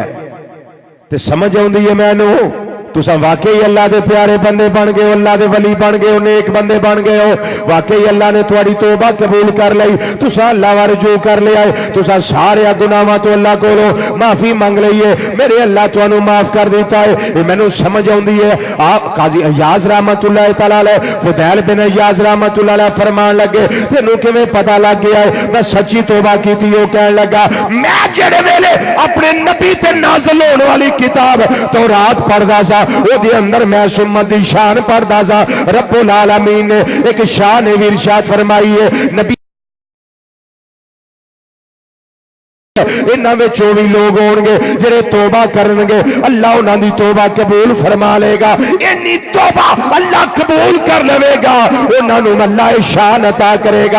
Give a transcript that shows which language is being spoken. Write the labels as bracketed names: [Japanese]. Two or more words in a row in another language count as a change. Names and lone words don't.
[Punjabi] ਤੇ ਸਮਝ ਆਉਂਦੀ ਹੈ ਮੈਨੂੰ, ਤੁਸਾਂ ਵਾਕਈ ਅੱਲਾਹ ਦੇ ਪਿਆਰੇ ਬੰਦੇ ਬਣ ਗਏ ਹੋ, ਅੱਲਾਹ ਦੇ ਵਲੀ ਬਣ ਗਏ ਹੋ, ਨੇਕ ਬੰਦੇ ਬਣ ਗਏ ਹੋ, ਵਾਕਈ ਅੱਲਾਹ ਨੇ ਤੁਹਾਡੀ ਤੌਬਾ ਕਬੂਲ ਕਰ ਲਈ, ਤੁਸਾਂ ਅੱਲਾਹ ਵੱਲ ਰੁਜੂ ਕਰ ਲਿਆ ਹੈ, ਤੁਸਾਂ ਸਾਰੇ ਗੁਨਾਹਾਂ ਤੋ ਅੱਲਾਹ ਕੋਲੋਂ ਮਾਫ਼ੀ ਮੰਗ ਲਈ ਹੈ, ਮੇਰੇ ਅੱਲਾਹ ਤੁਹਾਨੂੰ ਮਾਫ਼ ਕਰ ਦਿੱਤਾ ਹੈ। ਯੇ ਮੈਨੂੰ ਸਮਝ ਆਉਂਦੀ ਹੈ। ਆਪ ਕਾਜ਼ੀ ਅਯਾਜ਼ [Arabic] رحمة الله تعالى عليه, [Punjabi] ਫ਼ੁਦੈਲ ਬਿਨ ਅਯਾਜ਼ [Arabic] رحمة الله عليه [Punjabi] ਫ਼ਰਮਾਣ ਲੱਗੇ, ਤੈਨੂੰ ਕਿਵੇਂ ਪਤਾ ਲੱਗ ਗਿਆ ਹੈ ਮੈਂ ਸੱਚੀ ਤੌਬਾ ਕੀਤੀ? ਓ ਕਹਿਣ ਲੱਗਾ, ਮੈਂ ਜਿਹੜੇ ਵੇਲੇ ਅਪਣੇ ਨਬੀ ਤੇ ਨਾਜ਼ਿਲ ਹੋਣ ਵਾਲੀ ਕਿਤਾਬ ਤੌਰਾਤ ਪੜ੍ਹਦਾ ਸਾ, ਉਹਦੇ ਅੰਦਰ ਮੈਂ ਸੁੰਮਤ ਦੀ ਸ਼ਾਨ ਪੜ੍ਹਦਾ ਸਾ, ਉਹਦੇ अंदर मैं सुम्मत दी शान पढ़दा सा, ਰੱਬੁਲ ਆਲਮੀਨ ਨੇ ਇੱਕ ਸ਼ਾਨ ਭੀ ਇਰਸ਼ਾਦ ਫ਼ਰਮਾਈ ਹੈ, ਨਬੀ ਇਨ੍ਹਾਂ ਵਿਚੋਂ ਭੀ ਲੋਗ ਹੋਣਗੇ ਜਿਹੜੇ ਤੌਬਾ ਕਰਨਗੇ, ਅੱਲਾਹ ਉਨ੍ਹਾਂ ਦੀ ਤੌਬਾ ਕਬੂਲ ਫ਼ਰਮਾ ਲੇਗਾ। ਇੰਨੀ ਤੌਬਾ ਅੱਲਾਹ ਕਬੂਲ ਕਰ ਲੇਗਾ, ਉਨ੍ਹਾਂ ਨੂੰ ਅੱਲਾਹ ਸ਼ਾਨ ਅਤਾ ਕਰੇਗਾ।